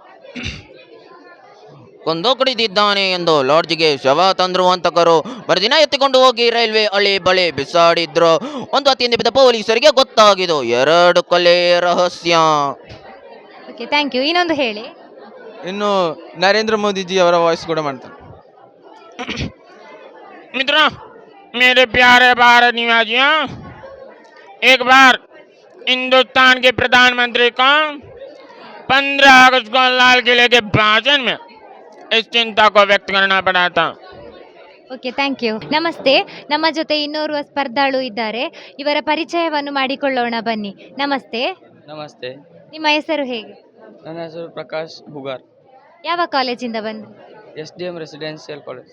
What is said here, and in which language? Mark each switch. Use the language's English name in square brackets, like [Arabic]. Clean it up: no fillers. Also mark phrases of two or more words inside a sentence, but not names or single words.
[Kannada] ಕೊಂದು ಕುಡಿದಿದ್ದಾನೆ ಎಂದು ಲಾಡ್ಜಿಗೆ ಶವ ತಂದ್ರು ಹಂತಕರು ಮರುದಿನ ಎತ್ತಿಕೊಂಡು ಹೋಗಿ ರೈಲ್ವೆ ಹಳಿ ಬಳಿ ಬಿಸಾಡಿದ್ರು. ಒಂದು ಅತಿಯಿಂದ ಬಿದ್ದ ಪೊಲೀಸರಿಗೆ ಗೊತ್ತಾಗಿದ್ದು 2 ಕೊಲೆ ರಹಸ್ಯ. [English] okay thank you. [Kannada] ಇನ್ನೊಂದು ಹೇಳಿ. ಇನ್ನು ನರೇಂದ್ರ ಮೋದಿಜಿ ಅವರ ವಾಯ್ಸ್ ಕೂಡ ಮಾಡ್ತಾರೆ. [Hindi] मित्रों, मेरे प्यारे भारत निवासियों, एक बार हिंदुस्तान के प्रधानमंत्री को 15 अगस्त को लाल किले के भाषण में इस चिंता को व्यक्त करना पड़ा था. [English] okay thank you. [Kannada] ನಮಸ್ತೆ. ನಮ್ಮ ಜೊತೆ ಇನ್ನೋರ್ವ ಸ್ಪರ್ಧಾಳು ಇದ್ದಾರೆ. ಇವರ ಪರಿಚಯವನ್ನು ಮಾಡಿಕೊಳ್ಳೋಣ ಬನ್ನಿ. ನಮಸ್ತೆ. ನಮಸ್ತೆ, ನಿಮ್ಮ ಹೆಸರು ಹೇಗೆ? ನನ್ನ ಹೆಸರು ಪ್ರಕಾಶ್ ಹುಗಾರ್, ಯಾವ ಕಾಲೇಜಿಂದ ಬಂದ್ರಿ? SDM ರೆಸಿಡೆನ್ಷಿಯಲ್ ಕಾಲೇಜ್,